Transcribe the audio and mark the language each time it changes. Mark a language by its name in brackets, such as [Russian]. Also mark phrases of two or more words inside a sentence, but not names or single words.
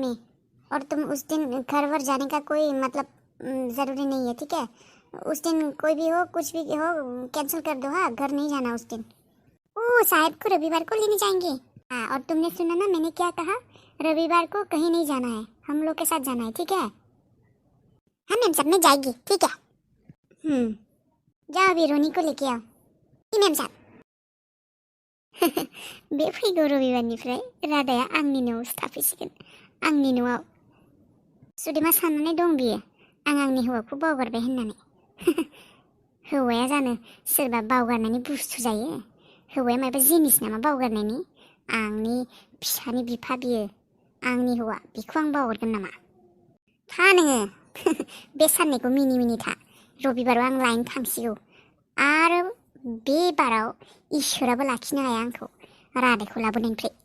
[Hindi] में और तुम उस दिन घर वर जाने का कोई मतलब ज़रूरी नहीं है ठीक है उस दिन कोई भी हो कुछ भी हो कैंसिल कर दो हाँ घर नहीं जाना उस दिन ओ साहब को रविवार को लेने जाएंगे हाँ और तुमने सुना ना मैंने क्या कहा रविवार को कहीं नहीं जाना है हम लोग के साथ जाना है ठीक है हाँ मैम साहब मैं जाएगी ठीक है जाओ अभी रोनी को लेके आओ मैम साहब [Bodo] बे फैगौ रबिबारनिफ्राय रादाया आंनि न'आव थाफैसिगोन आंनि न'आव सुदेमा साननानै दं बियो आं आंनि हौवाखौ बावगारबाय होननानै हौवाया जानो सोरबा बावगारनायनि बुस्थु जायो हौवाया माबा जिनिस नामा बावगारनायनि आंनि फिसानि बिफा बियो आंनि हौवा बिखौ आं बावगारगोन नामा था नोङो बे साननैखौ मिनि था रबिबाराव आं लायनो थांसिगौ आरो बे बाराव इसोराबो लाखिनो हाया आंखौ रादायखौ लाबोनायनिफ्राय